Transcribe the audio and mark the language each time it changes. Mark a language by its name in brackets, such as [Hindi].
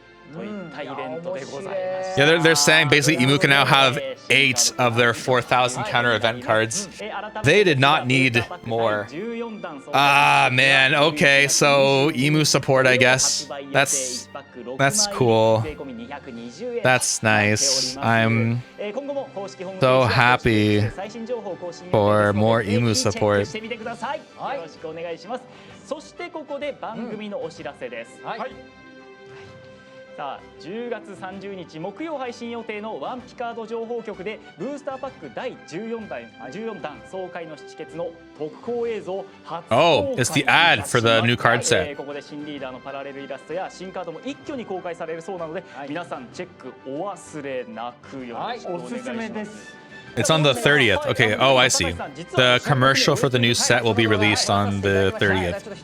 [Japanese] といったイベントでございます [English] Yeah, they're saying basically Emu can now have 8 of their 4000 counter event cards. They did not need more. Ah, man. Okay, so Emu support, I guess. That's cool. That's nice. I'm so happy for more Emu support. [Japanese] よろしくお願いしますそしてここで番組のお知らせですはいさあ10月30日木曜配信予定のワンピカード情報局でブースターパック第14弾総会の七決の特報映像初公開 [English] Oh, it's the ad for the new card set. [Japanese] ここで新リーダーのパラレルイラストや新カードも一挙に公開されるそうなので皆さんチェックお忘れなくよろしくお願いします。おすすめです [English] It's on the 30th. Okay, oh, I see. The commercial for the new set will be released on the 30th.